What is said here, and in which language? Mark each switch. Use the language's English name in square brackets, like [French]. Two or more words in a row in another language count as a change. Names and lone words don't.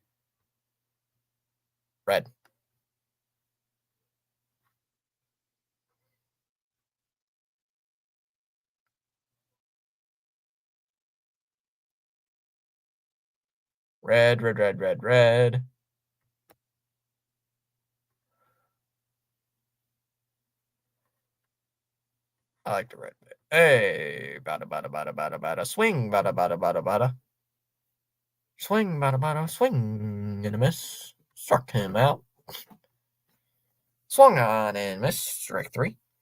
[English] Red. Red, red, red, red, red. I like the red bit. Hey, bada, bada, bada, bada, bada. Swing, bada, bada, bada, bada. Swing, bada, bada, swing and a miss. Struck him out. Swung on and missed. Strike 3.